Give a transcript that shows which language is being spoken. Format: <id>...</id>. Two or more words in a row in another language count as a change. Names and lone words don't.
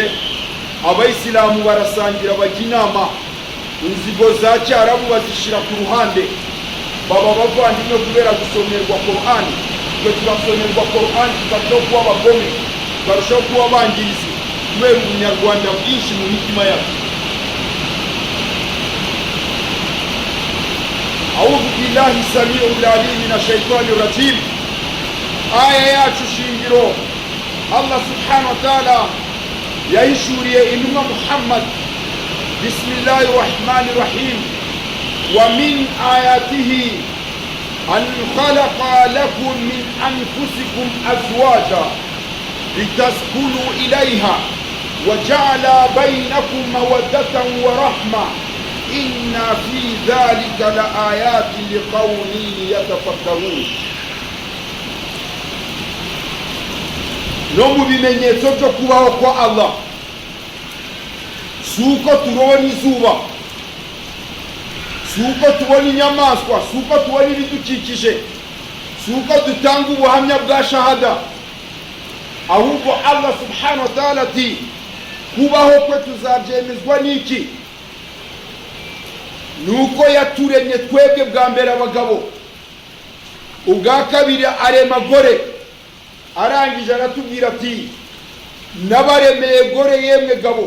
<rw>Abayisilamu barasangira bajya inama, inzigo za cyarabu bazishira ku ruhande, baba bavandimwe kubera gusomerwa Qur'ani. Twe turasomerwa Qur'ani tukarushaho kuba abagome, tukarushaho kuba abangirizi kubera ubunyarwanda bwinshi mu mitima yacu.</rw> <ar>أعوذ بالله السميع العليم من الشيطان الرجيم.</ar> <rw>Aya yacu shingiro Allah</rw> <ar>سبحانه وتعالى</ar> <rw>yahishuriye intumwa Muhammad.</rw> <ar>بسم الله الرحمن الرحيم ومن آياته أن خلق لكم من أنفسكم أزواجا لتسكنوا إليها وجعل بينكم مودة ورحمة إن في ذلك لآيات لقوم يتفكرون.</ar> <rw>No mu bimenyetso byo kubaho kwa Allah suko turona izuba, suko tubona inyamaswa, suko tubona ibidukikije, suko dutanga ubuhamya bwa shahada, ahubwo Allah</rw> <ar>سبحانه وتعالى</ar> <rw>ati kubaho kwe tuzabyemezwa n'iki? Nuko yaturemye twebwe bwa mbere abagabo, ubwa kabiri arema gore, arangije aratubwira ati nabaremeye gore yemwe gabo.</rw>